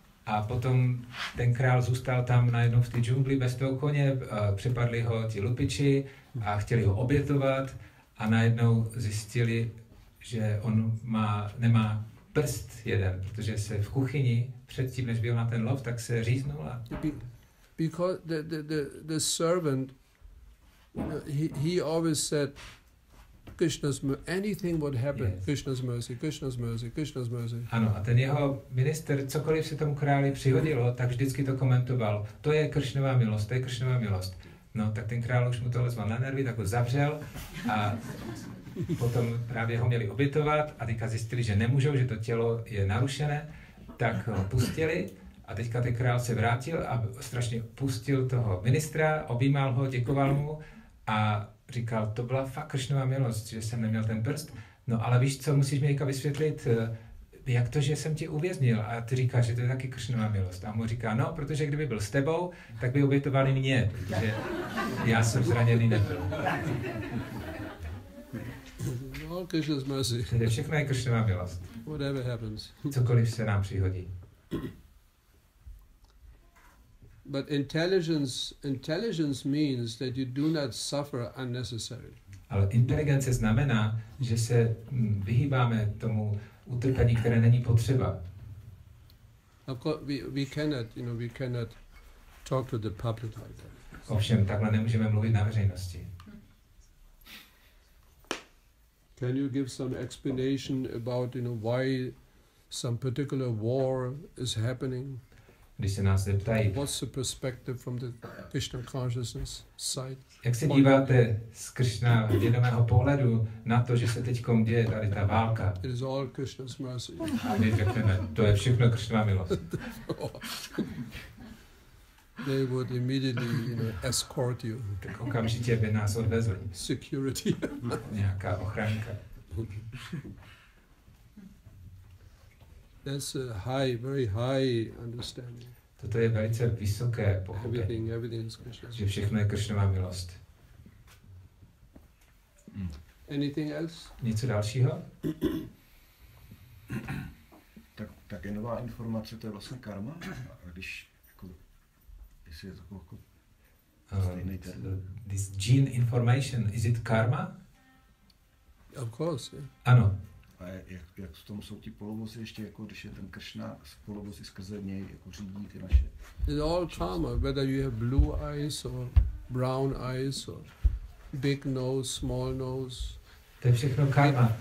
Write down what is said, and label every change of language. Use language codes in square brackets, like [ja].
[cs] A potom ten král zůstal tam najednou v té džungli bez toho koně, přepadli ho ti lupiči a chtěli ho obětovat a najednou zjistili, že on nemá prst jeden, protože se v kuchyni předtím, než byl na ten lov, tak se říznul. [en] Because the servant, he always said, Krishna's mercy, anything would happen, Yes. Krishna's mercy, Krishna's mercy, Krishna's mercy. [cs] Ano, a ten jeho minister, cokoliv se tomu králi přihodilo, tak vždycky to komentoval. To je Krišnova milost, to je Krišnova milost. No, tak ten král už mu to lezval na nervy, tak ho zavřel a potom právě ho měli obětovat a teďka zjistili, že nemůžou, že to tělo je narušené, tak ho pustili a teďka ten král se vrátil a strašně pustil toho ministra, objímal ho, děkoval mu a říkal, to byla fakt Krišnova milost, že jsem neměl ten prst. No ale víš co, musíš mi teďka vysvětlit, jak to, že jsem tě uvěznil? A ty říkáš, že to je taky Krišnova milost. A mu říká, no, protože kdyby byl s tebou, tak by obětovali mě, protože já jsem zraněný nebyl. [en] All Krishna's mercy. [cs] To je všechno je Krišnova milost. [en] Whatever happens. [cs] Cokoliv se nám přihodí. [en] But intelligence means that you do not suffer unnecessarily. [cs] Ale inteligence znamená, že se vyhýbáme tomu utrpení, které není potřeba. [en] Of course, we cannot talk to the public like that. [cs] Ovšem, takhle nemůžeme mluvit na veřejnosti. [en] Can you give some explanation about, why some particular war is happening? [cs] Když se nás zeptají, [en] What's the perspective from the Krishna consciousness side? [cs] jak se díváte z Krišna vědomého pohledu na to, že se teďkom děje tady ta válka? [en] It is all Krishna's mercy. [cs] A my řekneme, to je všechno Krišnova milost. [en] They would immediately, escort you. [cs] Tak okamžitě by nás odvezli. [en] Security. [cs] Nějaká ochranka. [en] That's a very high understanding. [cs] Toto je velice vysoké pochopení, [en] Everything is Krishna. [cs] že všechno je Krišnova milost. [en] Anything else? [cs] Něco dalšího? Tak je nová informace, to je vlastně karma. A když, jestli je to stejný termín. [en] This gene information, is it karma? Of course, yeah. [cs] Ano. A jak v tom jsou ti polovozy ještě, když je ten Kršna, polovozy skrze něj řídí ty naše. [en] It's all karma, whether you have blue eyes or brown eyes or big nose, small nose. [cs] To je všechno karma.